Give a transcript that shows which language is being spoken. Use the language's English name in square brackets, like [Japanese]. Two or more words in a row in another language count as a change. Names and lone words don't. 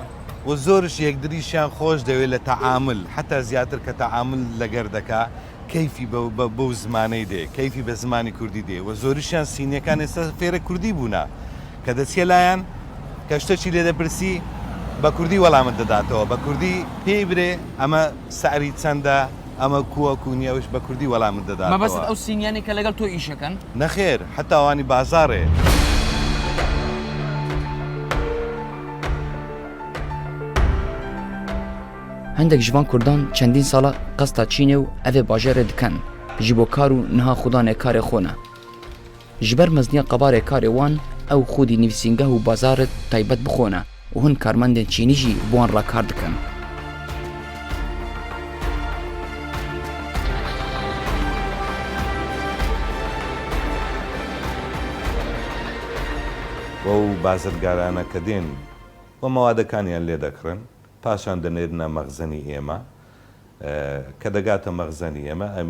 [Central Kurdish] و زۆرش یەکدریشیان خۆش دەوێت لە تەعامل حتا زیاتر کە تەعامل لەگەر دەکا کەیفی بەو زمانەی دێ کەیفی بە زمانی کوردی دێ و زۆریشیان سینیەکان ئێستا فێرە کوردی بوونا کە دەچێ لایەن کە شتێکی لێ دەپرسی بە کوردی وەڵامت دەداتەوە بە کوردی پێی برێ ئەمە سعری چەندە ئەمە کووە کونیەوش بە کوردی وەڵامت دەدات. مەبەست ئەو سینیانی کە لەگەڵ تۆ ئیشەکەن؟ نەخێر حتا ئەوانی بازاڕێ. [Kurdish] هەندێک ji van Kurdan çendîn sala qesta Çînê û evê bajarê dikin ji bo kar û niha xudanê karê xwe ne. Ji ber mezniya qebarê karê wan ew xwedî nivîsîngeh û bazarê taybet bixwene û hin karmendên Çînî jî bi wan re kar dikin. [Central Kurdish] وەو بازرگارانە کە دێن بۆ مەوادەکانیان لێ دەکڕن پاشان دەنێرنە مەخزنی ئێمە کە دەگاتە مەخزنی ئێمە